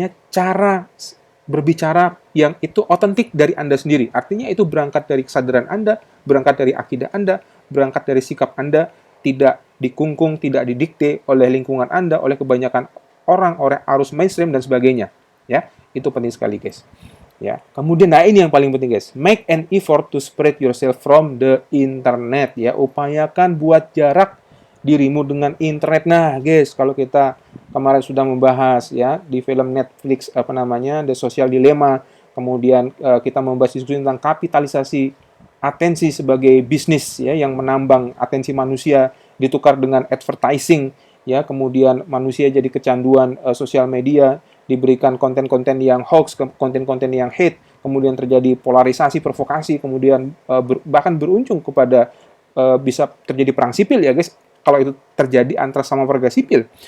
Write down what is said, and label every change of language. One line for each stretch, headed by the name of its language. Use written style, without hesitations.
Indonesian: cara berbicara yang itu otentik dari Anda sendiri. Artinya itu berangkat dari kesadaran Anda, berangkat dari akidah Anda, berangkat dari sikap Anda, tidak dikungkung, tidak didikte oleh lingkungan Anda, oleh kebanyakan orang, oleh arus mainstream dan sebagainya. Ya, itu penting sekali, guys. Ya, kemudian nah ini yang paling penting, guys.
English: Make an effort to spread yourself from the internet.
Indonesian: Ya, upayakan buat jarak dirimu dengan internet. Nah, guys, kalau kita kemarin sudah membahas ya di film Netflix The Social Dilemma, kemudian kita membahas diskusi tentang kapitalisasi atensi sebagai bisnis ya yang menambang atensi manusia ditukar dengan advertising ya, kemudian manusia jadi kecanduan sosial media, diberikan konten-konten yang hoax, konten-konten yang hate, kemudian terjadi polarisasi, provokasi, kemudian bahkan berujung kepada bisa terjadi perang sipil ya guys, kalau itu terjadi antara sama warga sipil.